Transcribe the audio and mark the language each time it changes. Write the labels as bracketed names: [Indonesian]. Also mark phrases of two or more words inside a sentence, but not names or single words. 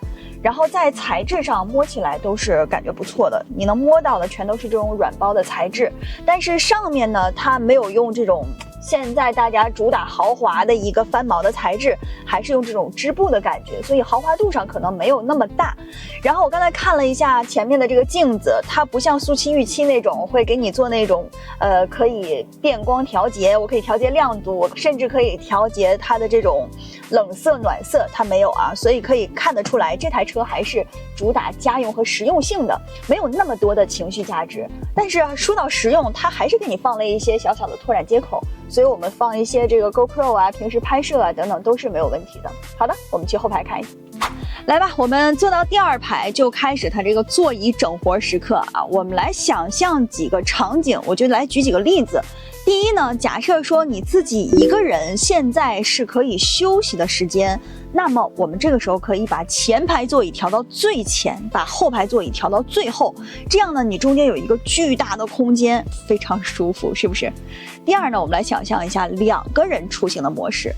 [Chinese] 然後在材質上摸起來都是感覺不錯的，你能摸到的全都是這種軟包的材質，但是上面呢，它沒有用這種現在大家主打豪華的一個翻毛的材質，還是用這種織布的感覺，所以豪華度上可能沒有那麼大。然後我剛才看了一下前面的這個鏡子，它不像速七、預七那種會給你做那種可以變光調節，我可以調節亮度，我甚至可以調節它的這種冷色暖色，它沒有啊，所以可以看得出來這台車還是主打家用和實用性的，沒有那麼多的情緒價值。但是說到實用，它還是給你放了一些小小的拓展接口，所以我們放一些這個 GoPro 啊，平時拍攝啊等等都是沒有問題的。好的，我們去後排看一下。來吧，我們坐到第二排就開始它這個座椅整活時刻啊。我們來想象幾個場景，我就來舉幾個例子。第一呢，假設說你自己一個人現在是可以休息的時間，那麼我們這個時候可以把前排座椅調到最前，把後排座椅調到最後，這樣呢，你中間有一個巨大的空間，非常舒服，是不是？第二呢，我們來想象一下2個人出行的模式。